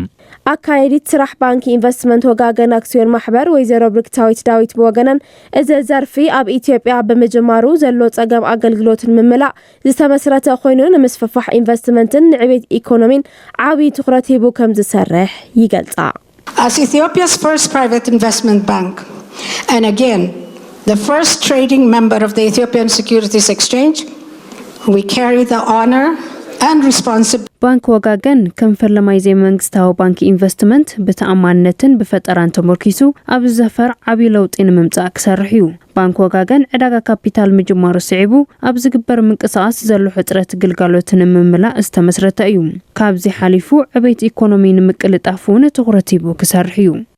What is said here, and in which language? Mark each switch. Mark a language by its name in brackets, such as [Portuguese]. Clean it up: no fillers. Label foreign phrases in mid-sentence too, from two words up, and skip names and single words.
[Tigrinya] አካይዲት ስራሕ ባንኪ ኢንቨስትመንት ወጋገን አክሲዮን ማሕበር ወይዘሮ ብርክታዊት ዳዊት በወገነን እዚ ዘርፊ ኣብ ኢትዮጵያ በመጀመሩ ዘሎ ጸገም አገልግሎትን ምምላእ ዝተመስረተ ኮይኑ ንምስፍፋሕ ኢንቨስትመንትን ንዕቤት ኢኮኖሚን ዓብይ ትኹረት ሂቡ ከም ዝሰርሕ ይገልጻ [English] As Ethiopia's first private investment bank and again the first trading member of the Ethiopian Securities Exchange, we carry the honor and responsibility. [Tigrinya] ባንክ ወጋገን ከም ፈለማይ መንግስታዊ ባንኪ ኢንቨስትመንት በተአማንነትን በፈጠራን ተመርኪሱ ኣብ ዘፈር ዓብይ ለውጥ ንምምጻእ ክሰርሕ እዩ ባንክ ወጋገን ዕዳጋ ካፒታል ምጅማሩ ስዒቡ ኣብ ዝግበር ምንቅስቃስ ዘሎ ሕጽረት ግልጋሎትን ምምላእ ዝተመስረተ እዩ ካብዚ ሓሊፉ ዕቤት ኢኮኖሚ ንምቅልጣፉን ትኹረት ሂቡ ክሰርሕ እዩ